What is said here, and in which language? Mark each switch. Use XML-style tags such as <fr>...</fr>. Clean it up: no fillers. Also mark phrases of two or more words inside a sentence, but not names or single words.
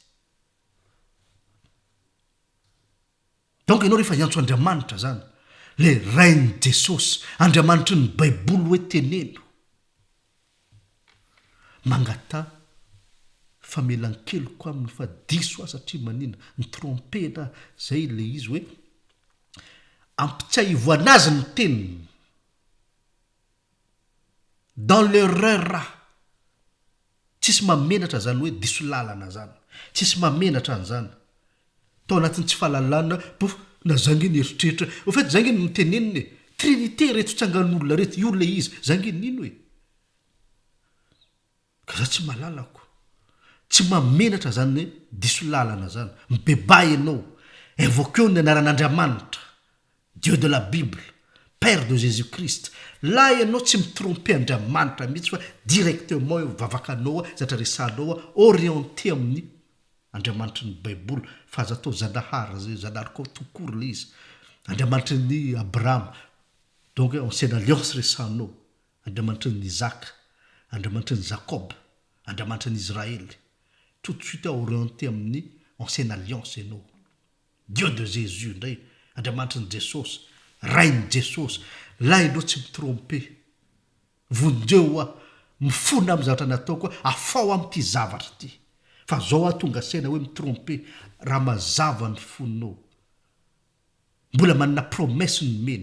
<mg>Donc ianao rehefa hiantso Andriamanitra zany, le rain'i Jesosy, Andriamanitra ny Baiboly hoe teneno, mangata famelan-keloko aminy fa diso satria manina ny trompena zay le izy hoe ampitsaivo anazy ny teniny</mg> <fr>dans l'erreur</fr> <mg>raha tsisy mamenatra zany hoe diso lalana zany, tsisy mamenatra an'izany tao anatin'ny tsy fahalalana pof na zanginy eritreritra</mg> <fr>au fait</fr> <mg>zanginy miteneniny trinité reto tsangan'olona reto io le izy zanginy nino hoe ka za tsy malalako, tsy mamenatra zany hoe diso lalana zany. Mibebay ianao, invoqueo ny anaran'Andriamanitra,</mg> <fr>Dieu de la Bible, Père de Jésus-Christ.</fr> <mg>La ianao tsy mitrompe Andriamanitra mihitsy fa directement eo vavakanao zatra resanao orienté amin'ny Andriamanitra ny Baiboly. Fa aza atao zanahary zay, zanahary koa tokory le izy, Andriamanitra ny Abraham. Donc</mg> <fr>ancienne alliance</fr> <mg>resanao, Andriamanitra ny Isaac, Andriamanitra ny Jacob, Andriamanitra ny Israel.</mg> <fr>Tout de suite</fr> <mg>orienté amin'ny</mg> <fr>ancienne alliance</fr> <mg>ianao.</mg> <fr>Dieu de Jésus</fr> <mg>ndray, Andriamanitra ny Jesosy, rain'i Jesosy. La ianao tsy mitrompe. Vondreo a mifona amin'ny zavatra nataoko afao amin'ity zavatra ty. Fa zao a tonga saina hoe mitrompe, raha mazava ny fonao. Mbola manana promesse ny meny.</mg>